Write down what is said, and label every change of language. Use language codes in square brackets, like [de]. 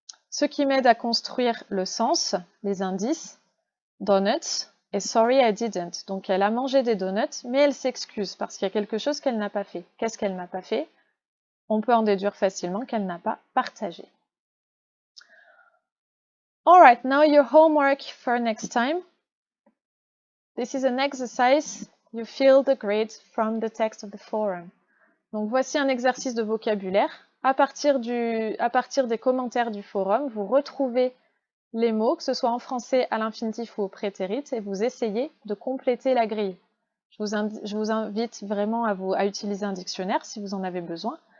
[fr] Ce qui m'aide à construire le sens, les indices, donuts et [en] sorry I didn't. [fr] Donc elle a mangé des donuts, mais elle s'excuse parce qu'il y a quelque chose qu'elle n'a pas fait. Qu'est-ce qu'elle n'a pas fait? on peut en déduire facilement qu'elle n'a pas partagé. [en] Alright, now your homework for next time. This is an exercise. You fill the grades from the text of the forum. [fr] Donc voici un exercice de vocabulaire. À partir des commentaires du forum, vous retrouvez les mots, que ce soit en français à l'infinitif ou au prétérit, et vous essayez de compléter la grille. Je vous invite vraiment à utiliser un dictionnaire si vous en avez besoin.